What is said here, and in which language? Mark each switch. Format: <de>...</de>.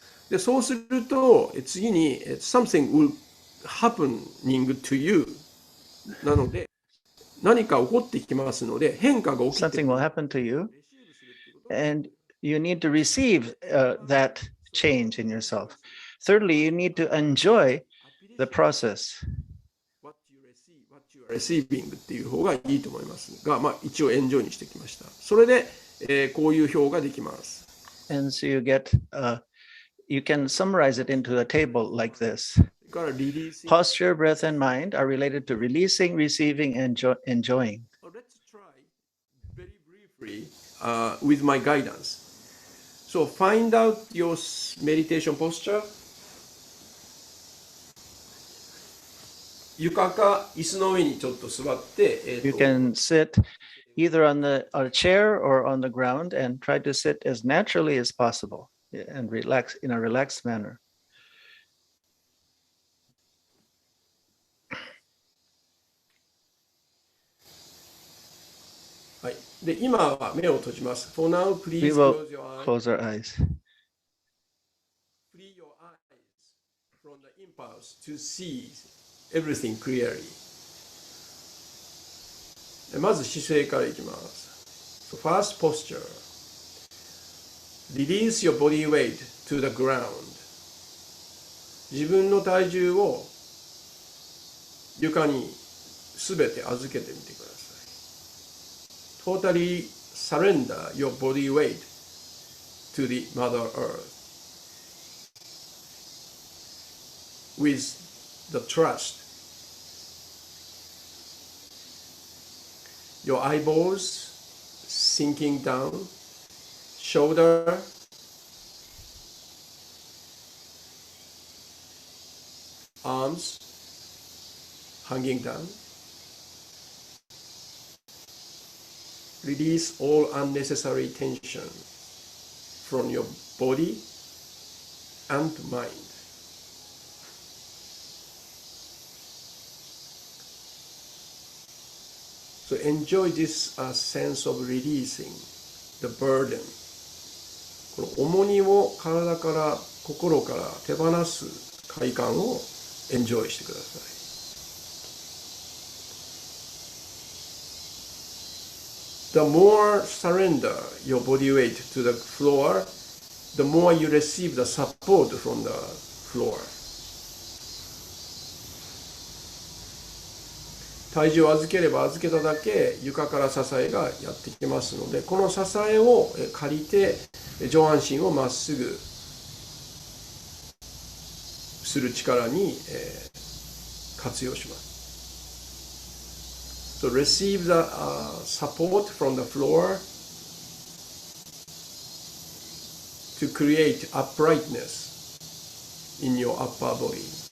<ja>で、そうすると次に</ja> <en>something will happening to you</en> <ja>なので何か起こってきますので変化が起きて</ja> <en>Something will happen to you and you need to receive that change in yourself. Thirdly, you need to enjoy the process. What you are receiving</en> <ja>っていう方がいいと思いますが、一応エンジョイにしてきました。それで、こういう表ができます。</ja> <en>And so you get you can summarize it into a table like this.</en> <ja>それからリリーシング。</ja> <en>Posture, breath, and mind are related to releasing, receiving, and enjoying. Let's try very briefly with my guidance. So find out your meditation posture.</en> <ja>床か椅子の上にちょっと座って、</ja> <en>You can sit either on a chair or on the ground and try to sit as naturally as possible and relax in a relaxed manner.</en> <ja>はい。で、今は目を閉じます。</ja> <en>For now, please We will close your eyes. close our eyes. Free your eyes from the impulse to see everything clearly.</en> <ja>まず姿勢からいきます。</ja> <en>So first posture. Release your body weight to the ground.</en> <ja>自分の体重を床にすべて預けてみてください。</ja> <en>Totally surrender your body weight to the Mother Earth with the trust. Your eyeballs sinking down, shoulder, arms hanging down. Release all unnecessary tension from your body and mind. So enjoy this sense of releasing the burden.</en> <ja>この重荷を体から心から手放す快感をエンジョイしてください。</ja> <en>The more surrender your body weight to the floor, the more you receive the support from the floor.</en> <ja>体重を預ければ預けただけ床から支えがやってきますので、この支えを借りて上半身をまっすぐする力に活用します。</ja> <en>So receive the support from the floor to create uprightness in your upper body.</en>